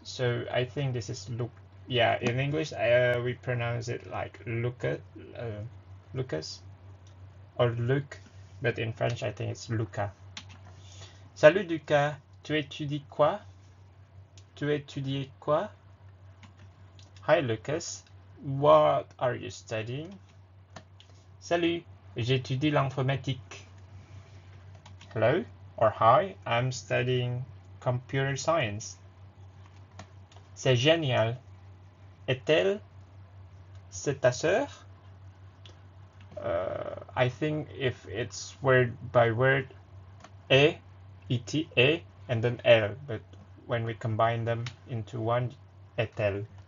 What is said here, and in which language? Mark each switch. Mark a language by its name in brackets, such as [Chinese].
[English] So I think this is Luke. Yeah, in English we pronounce it like Luca, Lucas, or Luc, but in French I think it's Luca. [French] Salut Lucas, tu étudies quoi? Tu étudies quoi? [English] Hi Lucas, what are you studying? [French] Salut, j'étudie l'informatique. [English] Hello or hi, I'm studying computer science. [French] C'est génial. Est-elle? C'est ta sœur? [English] I think if it's word by word, et, et, and then elle, but when we combine them into one, est-elle?